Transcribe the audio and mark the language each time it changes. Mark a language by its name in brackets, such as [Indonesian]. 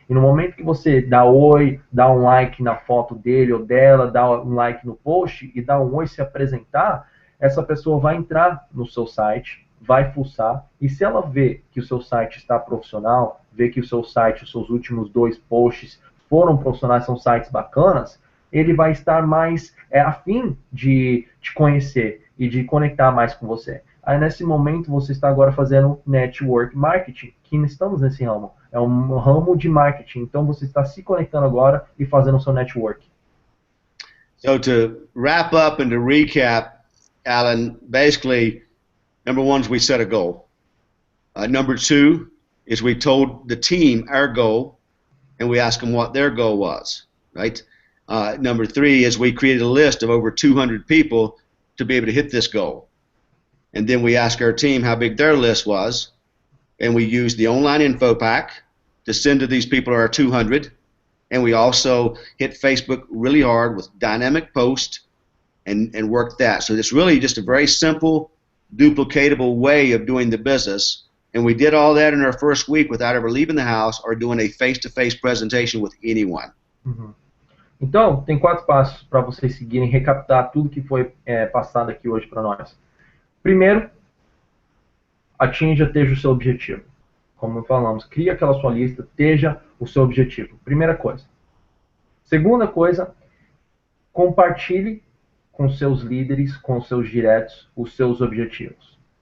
[Portuguese] E no momento que você dá oi, dá um like na foto dele ou dela, dá um like no post e dá um oi, se apresentar, essa pessoa vai entrar no seu site, vai fuçar, e se ela vê que o seu site está profissional, vê que o seu site, os seus últimos 2 posts foram profissionais, são sites bacanas, ele vai estar mais afim de te conhecer e de conectar mais com você. Aí nesse momento você está agora fazendo network marketing, que estamos nesse ramo, é um ramo de marketing, então você está se conectando agora e fazendo o seu network. [English] So to wrap up and to recap, Alan, basically, number 1 is we set a goal. Number 2 is we told the team our goal, and we asked them what their goal was, right? Number 3 is we created a list of over 200 people to be able to hit this goal. And then we asked our team how big their list was, and we used the online info pack to send to these people, our 200, and we also hit Facebook really hard with dynamic posts and work that. So it's really just a very simple, duplicatable way of doing the business. And we did all that in our first week without ever leaving the house or doing a face-to-face presentation with anyone. Uhum. [Portuguese] Então, tem 4 passos para vocês seguirem, recaptar tudo que foi passado aqui hoje para nós. Primeiro, esteja o seu objetivo. Como falamos, crie aquela sua lista, esteja o seu objetivo. Primeira coisa. Segunda coisa, compartilhe com seus líderes, com seus diretos, os seus objetivos.